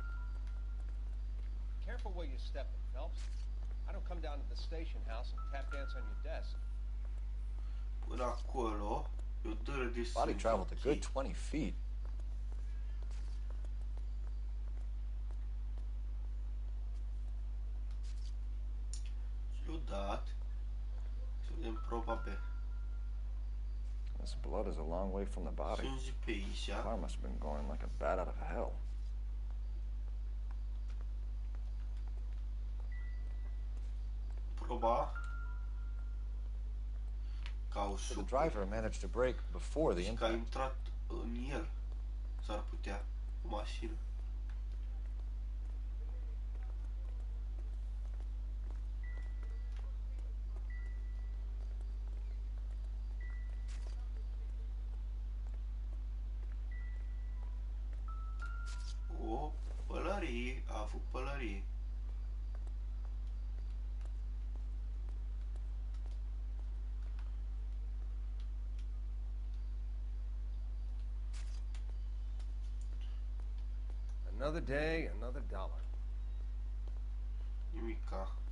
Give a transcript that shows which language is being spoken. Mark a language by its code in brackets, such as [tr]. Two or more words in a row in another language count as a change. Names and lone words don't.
[en] Careful where you step in, Phelps. I don't come down to the station house and tap dance on your desk. [ro] Până acolo, e o dără de sânge. [en] Body traveled a good 20 feet. [ro] Ciudat. Să vedem proba pe. [en] This blood is a long way from the body. [ro] Sânge pe aici. [en] The car must have been going like a bat out of hell. [ro] Proba. [en] So the driver managed to brake before the impact. [ro] Că a intrat în el. S-ar putea. O mașină. O pălărie. A avut pălărie. [en] Another day, another dollar. [ro] Nimica.